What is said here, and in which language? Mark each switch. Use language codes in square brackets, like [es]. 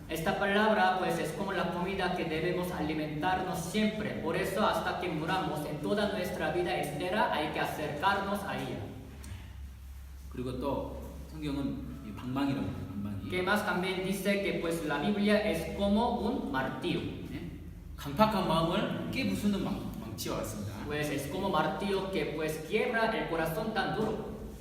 [es] Esta palabra pues es como la comida que debemos alimentarnos siempre. Por eso hasta que muramos en toda nuestra vida entera hay que acercarnos a ella. [ko] 그리고 또 성경은 이 방망이라고 해요. 방망이. [es] Que más también dice que pues la Biblia es como un martillo. [ko] 강팍한 마음을 깨부수는 망치와 같습니다. [es] Pues es como martillo que pues quiebra el corazón tan duro.